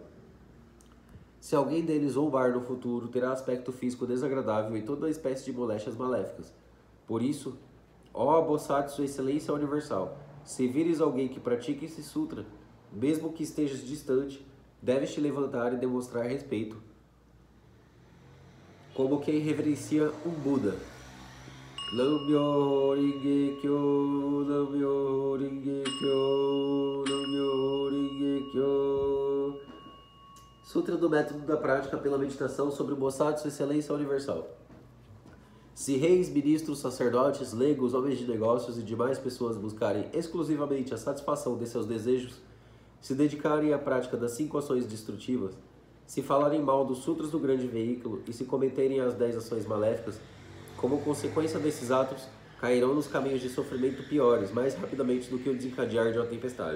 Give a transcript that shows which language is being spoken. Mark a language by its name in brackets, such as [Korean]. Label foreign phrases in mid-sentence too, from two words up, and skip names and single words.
[Portuguese] Se alguém deles zombar no futuro, terá aspecto físico desagradável e toda espécie de moléstias maléficas. Por isso, ó Bosatsu Excelência Universal, se vires alguém que pratique esse sutra, mesmo que estejas distante, deves te levantar e demonstrar respeito, como quem reverencia um Buda. [Japanese] 南無妙法蓮華経、南無妙法蓮華経、南無妙法蓮華経. [Portuguese] Sutra do Método da Prática pela Meditação sobre o Bosatsu Excelência Universal. Se reis, ministros, sacerdotes, leigos, homens de negócios e demais pessoas buscarem exclusivamente a satisfação de seus desejos, se dedicarem à prática das 5 ações destrutivas, se falarem mal dos sutras do grande veículo e se cometerem as 10 ações maléficas, como consequência desses atos, cairão nos caminhos de sofrimento piores, mais rapidamente do que o desencadear de uma tempestade.